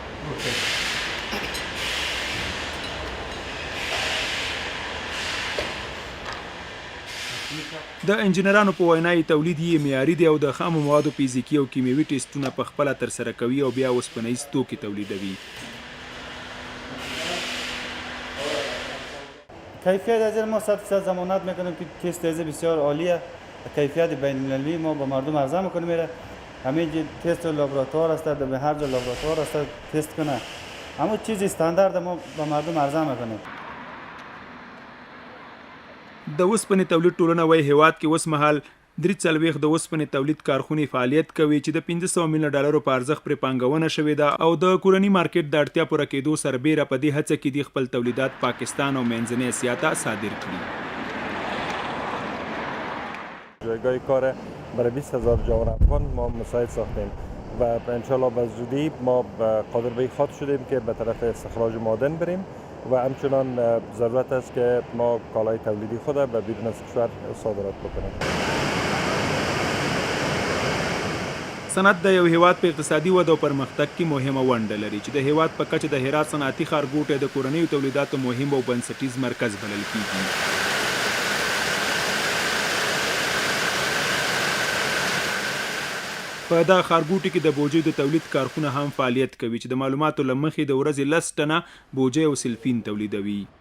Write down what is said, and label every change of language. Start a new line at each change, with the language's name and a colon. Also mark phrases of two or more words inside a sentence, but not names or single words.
Pashto: د انجنیرانو په وینا تولید یې معیاري دی او د خامو موادو فزیکي او کیمیاوي ټیسټونه په خپله ترسره کوي او بیا اوسپنیز توکي تولیدوي.
Persian: کیفیت از ما 100% ضمانت میکنیم که تست از بسیار عالیه. کیفیت بین المللی ما با مردم عرضه میکنیم میره همه تست لابراتوار است، به هر جا لابراتوار است تست کنه، همه چیز استاندارد ما با مردم عرضه میکنیم.
Pashto: د اوسپنې تولید ټولنه وایي هیواد کې اوس مهال 43 د اوسپنې تولید کارخونې فعالیت کوي چې د 500 میلیون ډالرو په ارزښت پرې پانګونه شوې ده او د کورني مارکیټ د اړتیا پوره کېدو سربیره په دې هڅه کې د خپل تولیدات پاکستان او منځنۍ اسیا ته صادر کړي.
Persian: جایگاه کار برای 20,000 جوان افغان ما مساعد ساختیم و انشالله به زودی ما قادر به خاط شدیم که به طرف استخراج معدن بریم و همچنان ضرورت است که ما کالای تولیدی خود به بیرون از کشور صادرات بکنیم.
Pashto: صنعت د یو هیواد په اقتصادي وده او پرمختګ کې مهمه ونډه لري چې د هیواد په کچه د هرات صنعتي ښارګوټی د کورنیو تولیداتو مهم او بنسټیز مرکز بلل کیږي. په دغه ښارګوټي کې د بوجیو د تولید کارخونه هم فعالیت کوي چې د معلوماتو له مخې د ورځې 10 ټنه بوجۍ او سلفین تولیدوي.